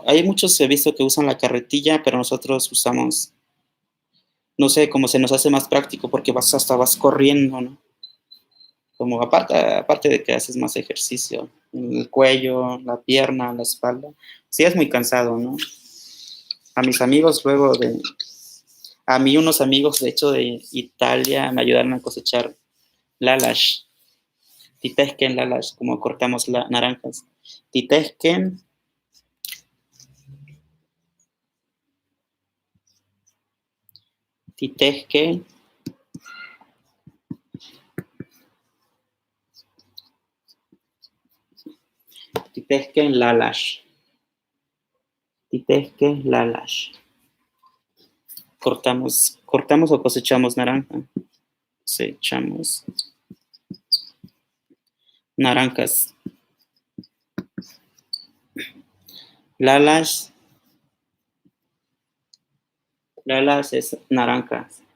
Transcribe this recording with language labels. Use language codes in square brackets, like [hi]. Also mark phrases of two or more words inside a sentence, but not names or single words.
[es] Hay muchos, he visto que usan la carretilla, pero nosotros usamos, no sé, como se nos hace más práctico porque vas corriendo, ¿no? Como aparte de que haces más ejercicio, el cuello, la pierna, la espalda. Sí, es muy cansado, ¿no? A mis amigos a mí unos amigos, de hecho, de Italia me ayudaron a cosechar lalash, [nah] titesken lalash, [es] como cortamos naranjas. [nah] Titesken, titesken, titesken lalash. Titesken lalash. [es] Cortamos o cosechamos naranja. Cosechamos naranjas. Lalash es naranja.